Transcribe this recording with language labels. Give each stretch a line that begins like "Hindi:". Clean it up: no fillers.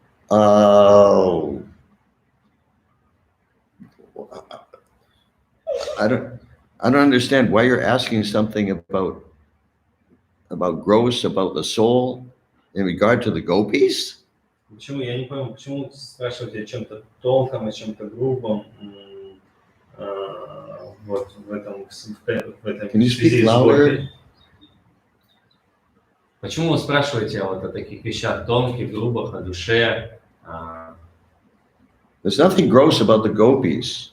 English: Oh. I don't understand why you're asking something about gross, about the soul in regard to the gopis.
Russian: Почему, я не пойму, почему спрашиваете о чем-то тонком, о чем-то грубом, вот в этом
English: Can you speak louder?
Russian: Почему вы спрашиваете вот о таких вещах тонких, грубых, о душе?
English: There's nothing gross about the gopis.